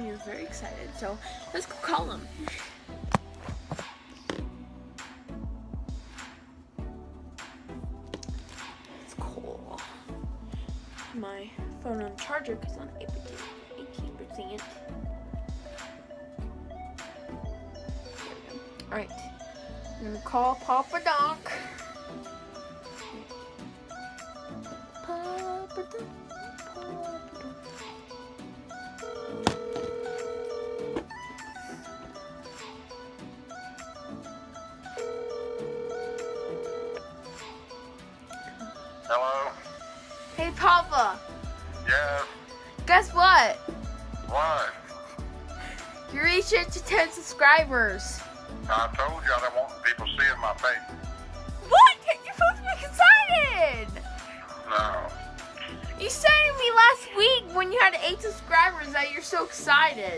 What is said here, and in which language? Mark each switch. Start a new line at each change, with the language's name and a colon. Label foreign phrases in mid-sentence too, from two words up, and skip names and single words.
English: He was very excited. So let's go call him. It's cool. My phone on charger because I'm 18%. Alright, I'm gonna call Papa Donk. Papa Donk, Papa Donk. Hello? Hey Papa, Yes. guess what? What? You reached it to 10 subscribers. I told you I don't want people seeing my face. What? You're supposed to be excited! No. You said to me last week when you had 8 subscribers that you're so excited.